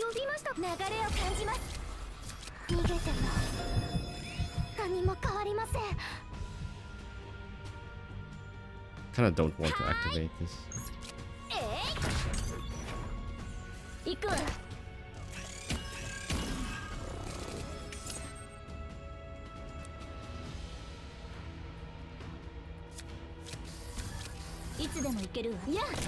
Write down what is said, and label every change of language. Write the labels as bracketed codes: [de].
[ja] 呼びました。流れを感じます。逃げても何も変わりません。 [en] Kind of don't want to activate this. [ja] 行くわいつでも行けるわや